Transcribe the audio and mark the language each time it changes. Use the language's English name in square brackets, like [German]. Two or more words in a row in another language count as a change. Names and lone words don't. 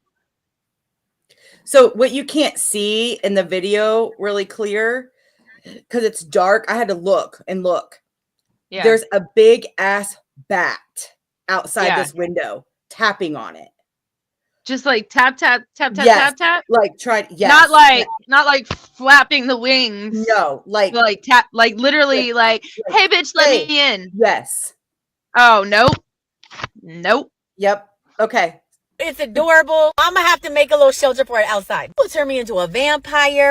[English] So what you can't see in the video really clear because it's dark. I had to look and look. Yeah. There's a big ass bat outside Yeah. this window tapping on it. Just like tap, tap, tap, tap, Yes. tap, tap. Like tried. Yes. Not like flapping the wings. No. Like tap, like literally like, hey bitch, let me in. Yes. Oh, nope. Nope. Yep. Okay. It's adorable. I'm gonna have to make a little shelter for it outside. It will turn me into a vampire.